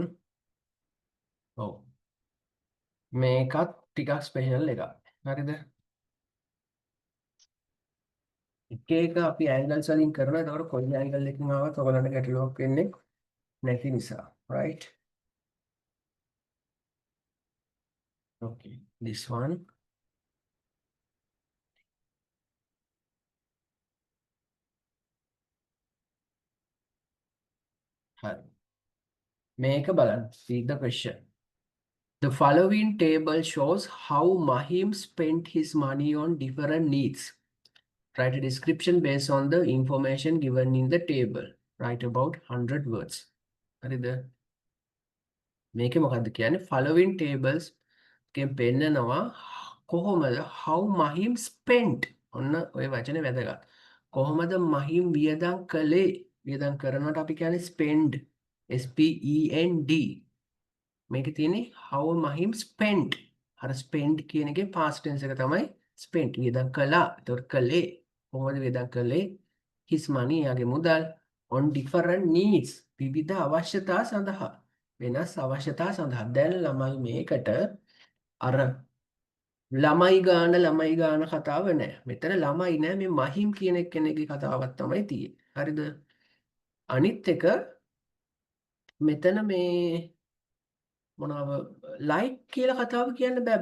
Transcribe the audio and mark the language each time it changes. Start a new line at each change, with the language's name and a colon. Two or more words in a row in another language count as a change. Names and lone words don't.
Sinhala: ඔව්. මේකත් ටිකක් ස්පෙෂල් එකක්. හරිද? එක එක අපි angles වලින් කරනවා. ඒතකොට කොයි angle එකකින් ආවත් ඔයගලන්ට ගැටලුවක් වෙන්නේ නැති නිසා.
English: Right? Okay. This one.
Sinhala: හරි. මේක බලන්න.
English: Read the question. The following table shows how Mahim spent his money on different needs. Write a description based on the information given in the table. Write about 100 words.
Sinhala: හරිද? මේකේ මොකද්ද කියන්නේ?
English: Following tables
Sinhala: එකෙන් පෙන්නනවා කොහොමද
English: how Mahim spent.
Sinhala: ඔන්න ඔය වචනේ වැදගත්. කොහොමද Mahim වියදම් කළේ? වියදම් කරනකොට අපි කියන්නේ spend. S-P-E-N-D. මේකේ තියෙන්නේ
English: how Mahim spent.
Sinhala: අර spend කියන එකේ
English: past tense
Sinhala: එක තමයි spent. වියදම් කළා. ඒතකොට කළේ. කොහොමද වියදම් කළේ?
English: his money
Sinhala: යාගේ මුදල්
English: on different needs.
Sinhala: විවිධ අවශ්‍යතා සඳහා. වෙනස් අවශ්‍යතා සඳහා. දැන් ළමයි මේකට අර ළමයි ගාන කතාව නෑ. මෙතන ළමයි නෑ මේ මහිම් කියන කෙනෙක්ගේ කතාවක් තමයි තියෙන්නේ. හරිද? අනිත් එක මෙතන මේ මොනව ලයික් කියලා කතාව කියන්න බෑ.